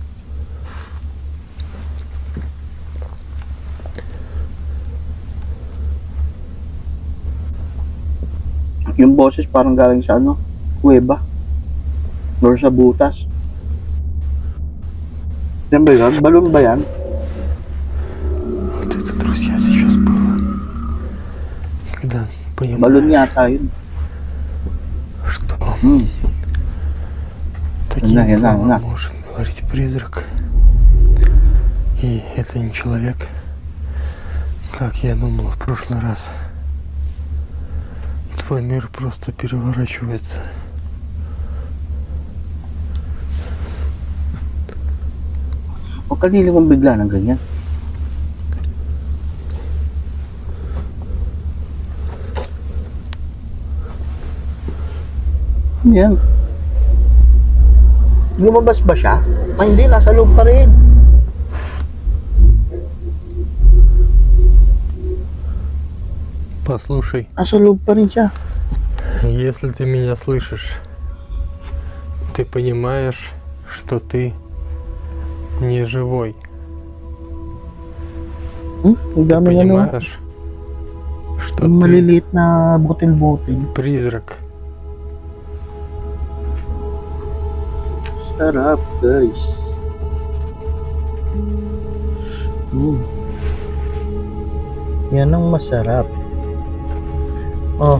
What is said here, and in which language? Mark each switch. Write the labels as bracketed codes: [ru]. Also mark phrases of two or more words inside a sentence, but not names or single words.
[tl] Yung boses parang galing sa ano? Kuweba. Or sa butas. Yan ba yun? Balon ba yan? [ru] Вот это, друзья, сейчас было. Когда [tl] Balon [ru] понимаешь, [tl] yata yun. [ru] что такие слова может говорить призрак. И это не человек, как я думал в прошлый раз. Твой мир просто переворачивается. [tl] O kanila mong bigla ng ganyan? Yan. Lumabas ba siya? Ay, hindi, nasa loob pa rin. [ru] Послушай, [tl] Nasa loob pa rin siya. [ru] если ты меня слышишь, ты понимаешь, что ты не живой. [tl] Ang [ru] Ты [tl] dami ano, [ru] понимаешь, что ты [tl] maliliit na butil-butil. [ru] призрак. [tl] Sarap, guys. Yan ang masarap. Oh.